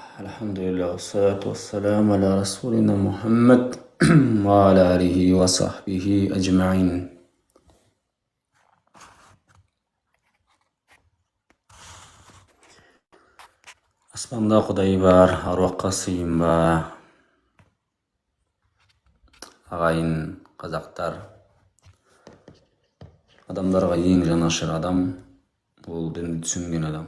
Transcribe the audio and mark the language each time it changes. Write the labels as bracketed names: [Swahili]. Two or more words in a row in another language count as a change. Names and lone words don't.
[Arabic] الحمد لله والصلاة والسلام على رسولنا محمد وعلى آله وصحبه أجمعين. [Kazakh] Аспанда Құдай бар, аруаққа сыйынба. Ағайын қазақтар, адамдарға ең жанашыр адам ол дінді түсінген адам.